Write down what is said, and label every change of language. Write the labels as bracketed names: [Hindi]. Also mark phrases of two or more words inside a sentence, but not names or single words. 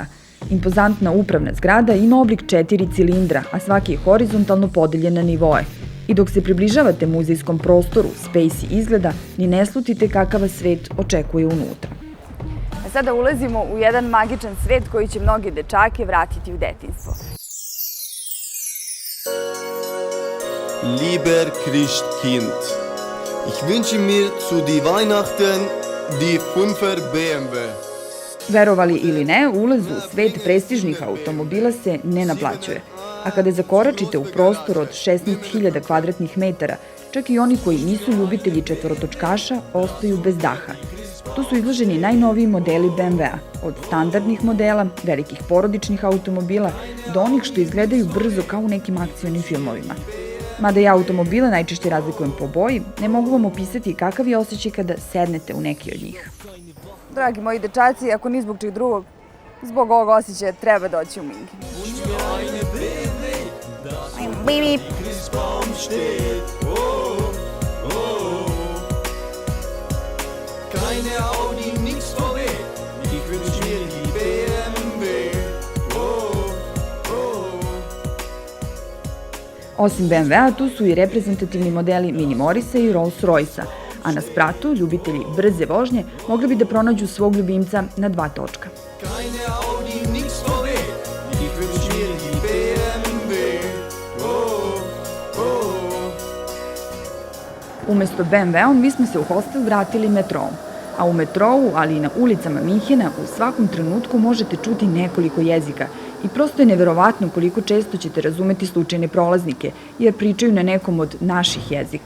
[Serbian] Impozantna upravna zgrada ima oblik 4 cilindra, a svaki je horizontalno podeljen na nivoe. I dok se približavate muzejskom prostoru Spacey izgleda, ni ne slutite kakav vas svet očekuje unutra. A sada ulazimo u jedan magičan svet koji će mnoge dečake vratiti u detinjstvo. [German] Lieber Christkind, ich wünsche mir zu die Weihnachten die 5er BMW. [Serbian] Verovali ili ne, ulaz u svet prestižnih automobila se ne naplaćuje. A kada zakoračite u prostor od 16.000 kvadratnih metara, čak i oni koji nisu ljubitelji četvorotočkaša ostaju bez daha. Tu su izloženi najnoviji modeli BMW-a, od standardnih modela, velikih porodičnih automobila, do onih što izgledaju brzo kao u nekim akcionim filmovima. Mada ja automobile najčešće razlikujem po boji, ne mogu vam opisati kakav je osjećaj kada sednete u neki od njih. Dragi moji dečaci, ako ni zbog čeg drugog, zbog ovog osjećaja treba doći u Minhen. Bip. [German] Keine Audi, nix VW, ich wünsch mir die BMW. [Serbian] Osim BMW-a, tu su i reprezentativni modeli Mini Morrisa i Rolls Royce-a, a na spratu ljubitelji brze vožnje mogli bi da pronađu svog ljubimca na 2 točka. [German] Keine Audi, nix VW, ich wünsch mir die BMW. [Serbian] Umesto BMW-om, mi smo se u hostel vratili metroom. A u metrou, ali i na ulicama Minhena, u svakom trenutku možete čuti nekoliko jezika. I prosto je neverovatno koliko često ćete razumeti slučajne prolaznike, jer pričaju na nekom od naših jezika.